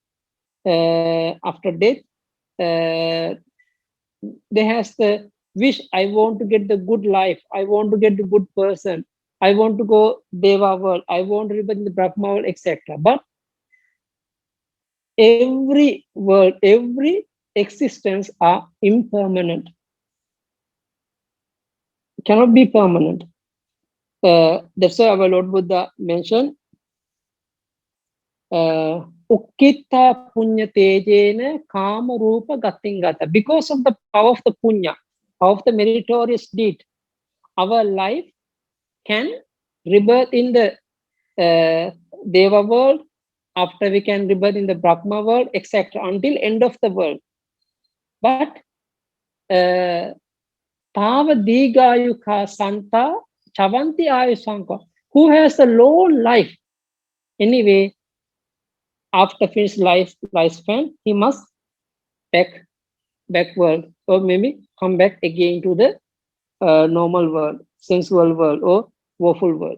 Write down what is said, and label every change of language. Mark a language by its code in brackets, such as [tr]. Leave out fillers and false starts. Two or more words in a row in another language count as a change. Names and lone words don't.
[en] they has the wish, I want to get the good life, I want to get the good person, I want to go Deva world, I want to live in the Brahma world, etc. But every world, every existence are impermanent, cannot be permanent. That's why our Lord Buddha mentioned [pi] Ukkitta punya tejena kama rupa gatingata. [en] Because of the power of the punya, of the meritorious deed, our life can rebirth in the Deva world, after we can rebirth in the Brahma world, etc. until end of the world. [pi] But Tava Digayuka Santa Chavanti Ayusanka, [en] who has a long life, anyway, after finished lifespan, he must backward, or maybe come back again to the normal world, sensual world, or woeful world.